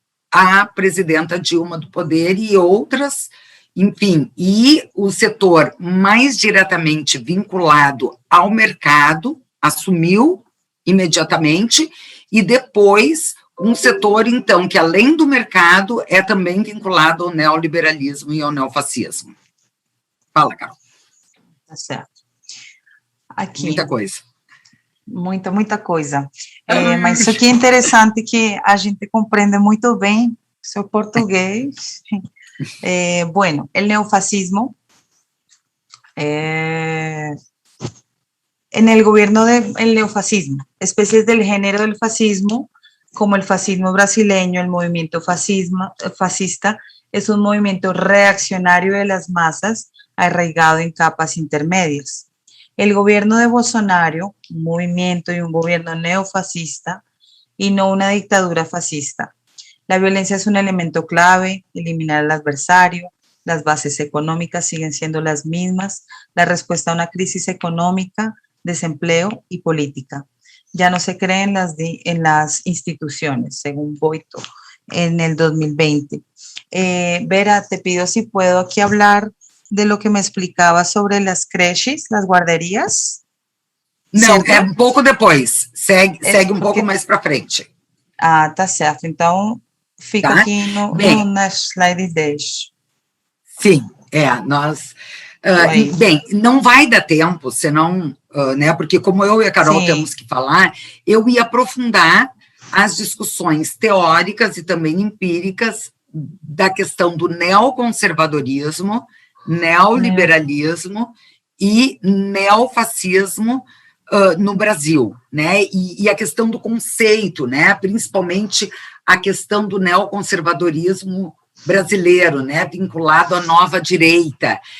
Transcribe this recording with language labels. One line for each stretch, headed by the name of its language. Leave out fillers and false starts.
Portuguese: a presidenta Dilma do poder e outras, enfim, e o setor mais diretamente vinculado ao mercado assumiu imediatamente, e depois um setor, então, que além do mercado é também vinculado ao neoliberalismo e ao neofascismo. Fala, Carol. Tá certo. Aqui. Muita coisa. muita coisa. Mas isso aqui é interessante que a gente compreende muito bem seu português.
Spanish: Bueno, el neofascismo, en el gobierno del neofascismo, especies del género del fascismo, como el fascismo brasileño, el movimiento fascista, es un movimiento reaccionario de las masas arraigado en capas intermedias. El gobierno de Bolsonaro, un movimiento y un gobierno neofascista y no una dictadura fascista. La violencia es un elemento clave, eliminar al adversario, las bases económicas siguen siendo las mismas, la respuesta a una crisis económica, desempleo y política. Ya no se cree en las instituciones, según Boito, en el 2020. Vera, te pido si puedo aquí hablar de lo que me explicaba sobre las creches, las guarderías.
Portuguese: Não, é um pouco depois. Segue um pouco mais para frente. Ah, tá certo. Então, fica aqui na slide 10. Sim, nós... bem, não vai dar tempo, senão, né, porque como eu e a Carol temos que falar, eu ia aprofundar as discussões teóricas e também empíricas da questão do neoconservadorismo, neoliberalismo e neofascismo no Brasil, né, e a questão do conceito, né, principalmente a questão do neoconservadorismo brasileiro, né, vinculado à nova direita.